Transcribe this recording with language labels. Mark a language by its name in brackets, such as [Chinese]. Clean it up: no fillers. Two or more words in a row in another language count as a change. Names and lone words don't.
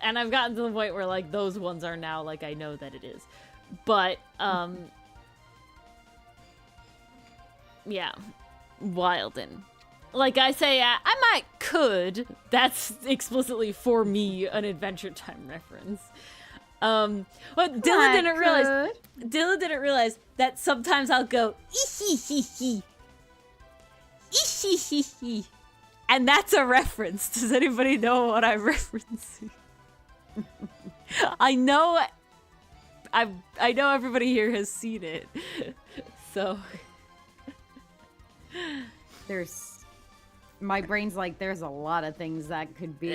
[English] And I've gotten to the point where like those ones are now like I know that it is, but yeah, wild and like I say, I could. That's explicitly for me an Adventure Time reference. What Dylan didn't realize that sometimes I'll go ee-hee-hee-hee. Ee-hee-hee-hee. And that's a reference. Does anybody know what I'm referencing? I know everybody here has seen it. So my brain's like, there's a lot of things that could be.